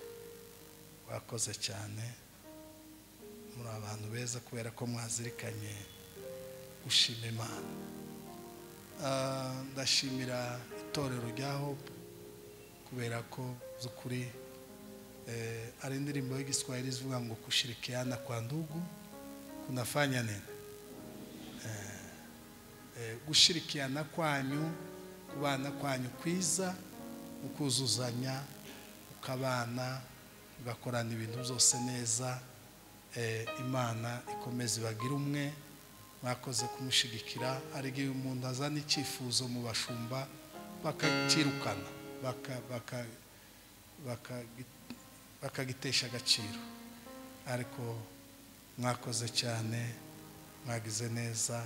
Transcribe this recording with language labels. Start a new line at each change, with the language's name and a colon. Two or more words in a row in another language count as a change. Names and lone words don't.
Kinyarwanda: Wakoze cyane, muri abantu beza kubera ko mwazirikanye gushima Imana. Ndashimira itorero rya Hope kubera ko z'ukuri ari indirimbo y'Igiswahili ivuga ngo
Swahili: kushirikiana kwa ndugu kunafanya nini.
Kinyarwanda: Gushirikiana kwanyu, kubana kwanyu kwiza, ukuzuzanya, ukabana, ugakorana ibintu byose neza. Imana ikomeze ibagira umwe. Mwakoze kumushigikira. Ari igihe umuntu azana icyifuzo mu bashumba bakakirukana, bakagitesha agaciro, ariko mwakoze cyane, mwagize neza.